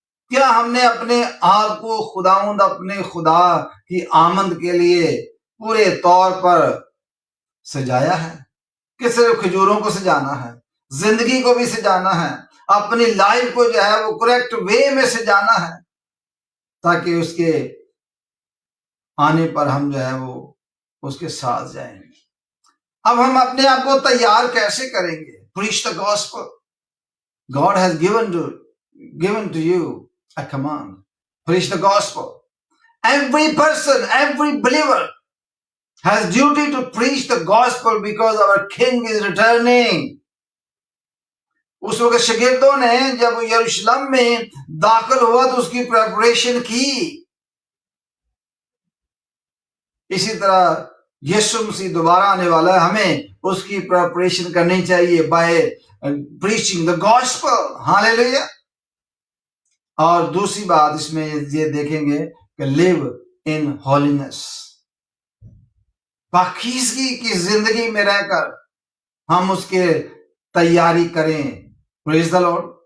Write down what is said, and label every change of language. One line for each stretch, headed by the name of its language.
Urdu: کیا ہم نے اپنے آپ کو خداوند، اپنے خدا کی آمد کے لیے پورے طور پر سجایا ہے؟ کہ صرف کھجوروں کو سجانا ہے؟ زندگی کو بھی سجانا ہے، اپنی لائف کو جو ہے وہ کریکٹ وے میں سجانا ہے تاکہ اس کے آنے پر ہم جو ہے وہ اس کے ساتھ جائیں گے۔ اب ہم اپنے آپ کو تیار کیسے کریں گے؟
English: Preach the gospel. God has given to you a command. Preach the gospel. Every person, every believer has duty to preach the gospel because our king is returning.
Urdu: اس وقت شاگردوں نے جب یروشلم میں داخل ہوا تو اس کی پریپریشن کی۔ اسی طرح یسوع مسیح دوبارہ آنے والا ہے، ہمیں اس کی پریپریشن کرنی چاہیے بائی پریچنگ دا گاسپل۔ ہاللیلویا۔ اور دوسری بات اس میں یہ دیکھیں گے کہ لیو ان ہولینس، پاکیزگی کی زندگی میں رہ کر ہم اس کے تیاری کریں۔
English: Praise the lord.